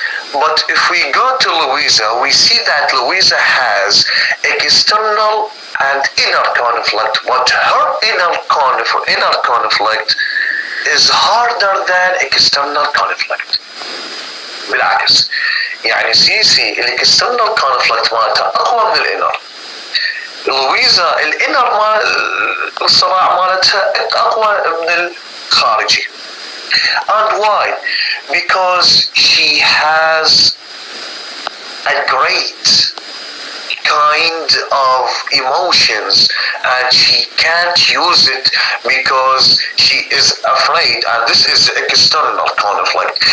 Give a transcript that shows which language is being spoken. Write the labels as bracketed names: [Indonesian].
[English] But if we go to Louisa, we see that Louisa has external and inner conflict, but her inner conflict is harder than external conflict. [Arabic] بالعكس يعني سيسي الاكسترنال كونفليكت مالتها اقوى من الانر. لويزا الانر مال الصراع مالتها اقوى من الخارجي. [English] And why? Because she has a great kind of emotions and she can't use it because she is afraid, and this is external conflict.